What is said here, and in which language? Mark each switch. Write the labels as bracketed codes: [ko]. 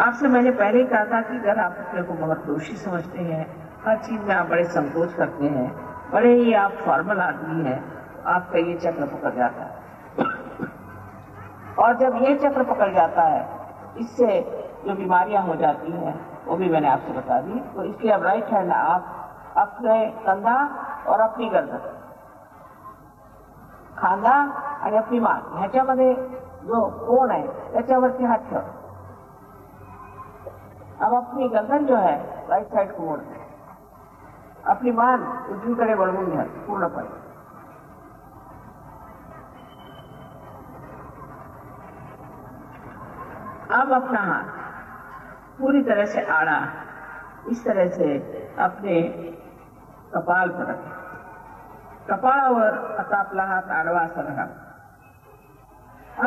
[hi] आपसे मैंने पहले ही कहा था कि अगर आप अपने को बहुत दोषी समझते हैं, हर चीज में आप बड़े संकोच करते हैं, बड़े ही आप फॉर्मल आदमी हैं, आपका ये चक्र पकड़ जाता है। और जब ये चक्र पकड़ जाता है, इससे जो बीमारियां हो जाती हैं वो भी मैंने आपसे बता दी। तो इसलिए अब राइट हैंड आप अपने कंधा और अपनी गर्दन, [mr] खांदा आणि आपली मान ह्याच्यामध्ये जो कोण आहे त्याच्यावरती हात ठेवा। [hi] अब अपनी गर्दन जो है राइट साइड को मोड़ दें, [mr] अपनी मान उजवीकडे वळवून घ्या पूर्णपणे। [hi] अब अपना हाथ पूरी तरह से आड़ा इस तरह से अपने कपाल पर रखें, [mr] कपाळावर आता आपला हात आडवा असा रहा।